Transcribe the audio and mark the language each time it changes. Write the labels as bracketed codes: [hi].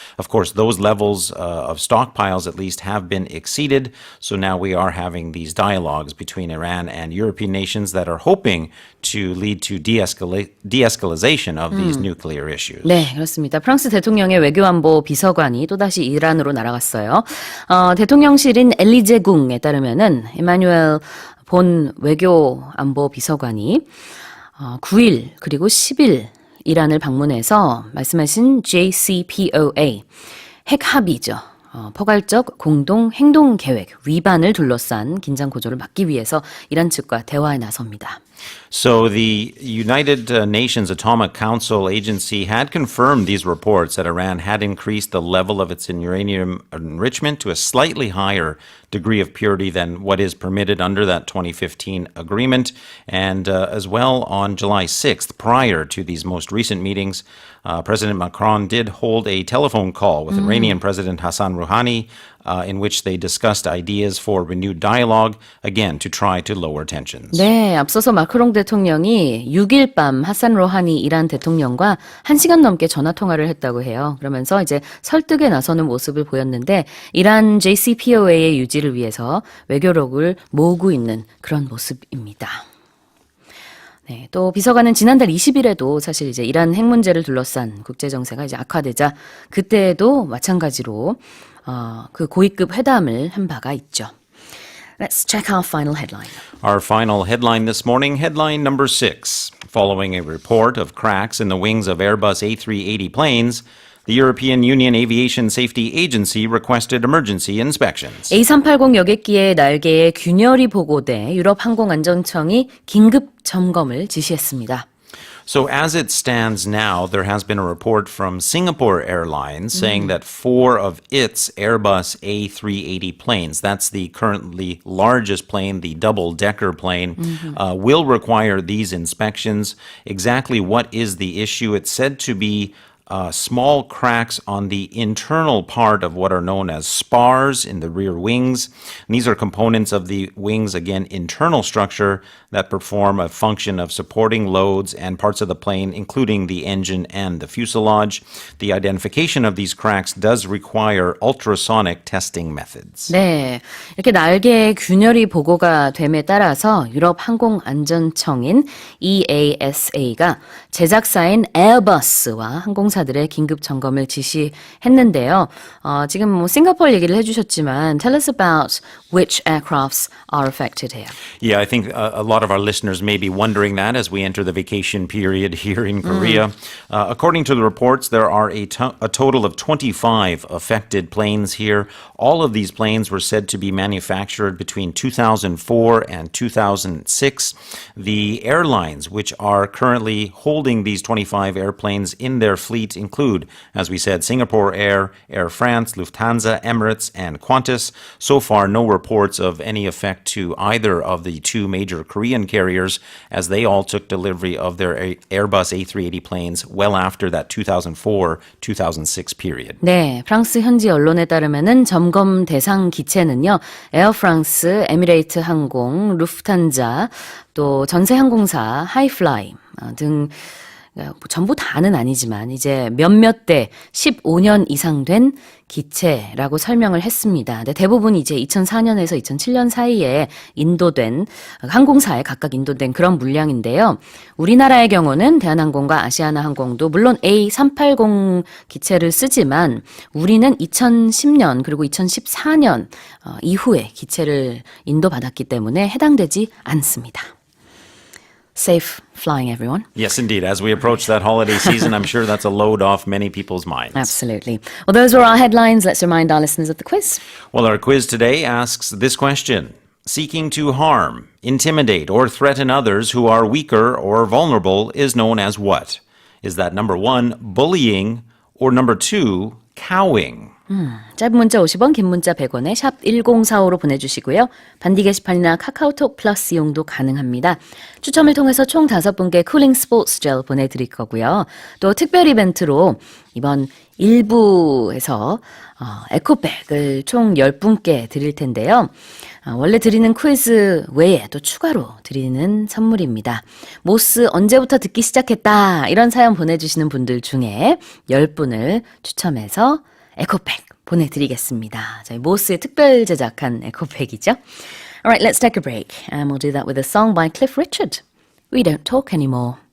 [en] Of course, those levels of stockpiles at least have been exceeded. So now we are having these dialogues between Iran and European nations that are hoping to lead to de-escalation of these nuclear issues. [ko] 네, 그렇습니다. 프랑스 대통령의 외교안보 비서관이 또다시 이란으로 날아갔어요. 대통령실인 엘리제궁에 따르면은 이마뉴엘 본 외교안보 비서관이 9일 그리고 10일 이란을 방문해서 말씀하신 JCPOA 핵 합의죠. 포괄적 공동 행동 계획 위반을 둘러싼 긴장 고조를 막기 위해서 이란 측과 대화에 나섭니다. [en] So the United Nations Atomic Council agency had confirmed these reports that Iran had increased the level of its uranium enrichment to a slightly higher degree of purity than what is permitted under that 2015 agreement. And as well, on July 6th, prior to these most recent meetings, President Macron did hold a telephone call with Iranian President Hassan Rouhani, in which they discussed ideas for renewed dialogue, again, to try to lower tensions. [ko] 네, 앞서서 마크롱 대통령이 6일 밤 하산 로하니 이란 대통령과 1시간 넘게 전화 통화를 했다고 해요. 그러면서 이제 설득에 나서는 모습을 보였는데 이란 JCPOA의 유지를 위해서 외교력을 모으고 있는 그런 모습입니다. 네, 또 비서관은 지난달 20일에도 사실 이제 이란 핵 문제를 둘러싼 국제 정세가 이제 악화되자 그때도 마찬가지로 그 고위급 회담을 한 바가 있죠. [en] Let's check our final headline. Our final headline this morning, headline number 6. Following a report of cracks in the wings of Airbus A380 planes, the European Union Aviation Safety Agency requested emergency inspections. [ko] A380 여객기의 날개에 균열이 보고돼 유럽 항공안전청이 긴급 점검을 지시했습니다. [en] So as it stands now, there has been a report from Singapore Airlines saying that 4 of its Airbus A380 planes, that's the currently largest plane, the double-decker plane, will require these inspections. Exactly what is the issue? It's said to be small cracks on the internal part of what are known as spars in the rear wings. And these are components of the wings, again, internal structure that perform a function of supporting loads and parts of the plane, including the engine and the fuselage. The identification of these cracks does require ultrasonic testing methods. [ko] 네, 이렇게 날개에 균열이 보고가 됨에 따라서 유럽 항공안전청인 EASA가 제작사인 에어버스와 항공사들의 긴급 점검을 지시했는데요. 지금 뭐 싱가포르 얘기를 해주셨지만 [en] tell us about which aircrafts are affected here. Yeah, I think a lot of our listeners may be wondering that as we enter the vacation period here in Korea. According to the reports, there are a total of 25 affected planes here. All of these planes were said to be manufactured between 2004 and 2006. The airlines which are currently holding these 25 airplanes in their fleet include, as we said, Singapore Air, Air France, Lufthansa, Emirates, and Qantas. So far, no reports of any effect to either of the two major Korean carriers, as they all took delivery of their Airbus A380 planes well after that 2004-2006 period. [ko] 네, 프랑스 현지 언론에 따르면은 점검 대상 기체는요, 에어프랑스, 에미레이트 항공, 루프탄자, 또 전세 항공사, 하이플라이 등 전부 다는 아니지만 이제 몇몇 대 15년 이상 된 기체라고 설명을 했습니다. 근데 대부분 이제 2004년에서 2007년 사이에 인도된 항공사에 각각 인도된 그런 물량인데요. 우리나라의 경우는 대한항공과 아시아나항공도 물론 A380 기체를 쓰지만 우리는 2010년 그리고 2014년 이후에 기체를 인도받았기 때문에 해당되지 않습니다. [en] Safe flying, everyone. Yes, indeed. As we approach that holiday season, I'm sure that's a load off many people's minds. Absolutely. Well, those were our headlines. Let's remind our listeners of the quiz. Well, our quiz today asks this question. Seeking to harm, intimidate, or threaten others who are weaker or vulnerable is known as what? Is that number 1, bullying, or number 2, cowing. [ko] 짧은 문자 50원, 긴 문자 100원에 샵 1045로 보내주시고요. 반디 게시판이나 카카오톡 플러스 이용도 가능합니다. 추첨을 통해서 총 5분께 쿨링 스포츠 젤 보내드릴 거고요. 또 특별 이벤트로 이번 1부에서 에코백을 총 10분께 드릴 텐데요. 원래 드리는 퀴즈 외에 또 추가로 드리는 선물입니다. 모스 언제부터 듣기 시작했다 이런 사연 보내주시는 분들 중에 10분을 추첨해서 에코백 보내드리겠습니다. 저희 모스의 특별 제작한 에코백이죠. [en] Alright, let's take a break and we'll do that with a song by Cliff Richard. We don't talk anymore.